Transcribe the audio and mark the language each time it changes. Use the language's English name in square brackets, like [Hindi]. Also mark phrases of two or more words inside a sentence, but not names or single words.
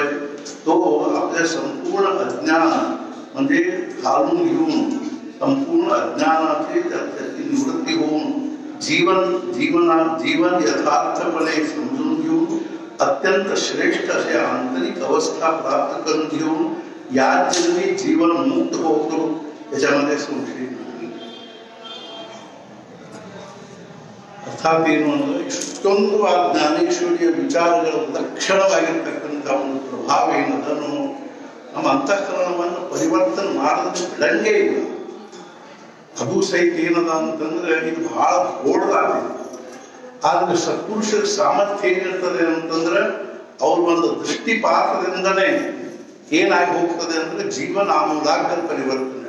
[Marathi] तो आपल्या संपूर्ण अज्ञान म्हणजे घालून घेऊन संपूर्ण अज्ञानाची त्याची निवृत्ती होऊन जीवन यथार्थपणे समजून घेऊन अत्यंत श्रेष्ठ असे आंतरिक अवस्था प्राप्त करून घेऊन या जन्मी जीवन मुक्त होतो याच्यामध्ये संशय नाही. [Kannada] अर्थात ಏನು ಅಂದ್ರೆ ಇಷ್ಟೊಂದು ಆ ಜ್ಞಾನೇಶ್ವರಿಯ ವಿಚಾರಗಳ ಲಕ್ಷಣವಾಗಿರತಕ್ಕಂಥ ಒಂದು ಪ್ರಭಾವ ಏನದನ್ನು ನಮ್ಮ ಅಂತಃಕರಣವನ್ನು ಪರಿವರ್ತನೆ ಮಾಡೋದಕ್ಕೆ ಬಿಡಂಗೇ ಇಲ್ಲ. ಅದು ಸಹಿತ ಏನದ ಅಂತಂದ್ರೆ ಇದು ಬಹಳ ದೊಡ್ಡದಾಗಿದೆ. ಆದ್ರೆ ಸತ್ಪುರುಷರ ಸಾಮರ್ಥ್ಯ ಏನಿರ್ತದೆ ಅಂತಂದ್ರೆ ಅವ್ರ ಒಂದು ದೃಷ್ಟಿಪಾತದಿಂದನೇ ಏನಾಗಿ ಹೋಗ್ತದೆ ಅಂದ್ರೆ ಜೀವನ ಆಮೂಲಾಗ್ರ ಪರಿವರ್ತನೆ.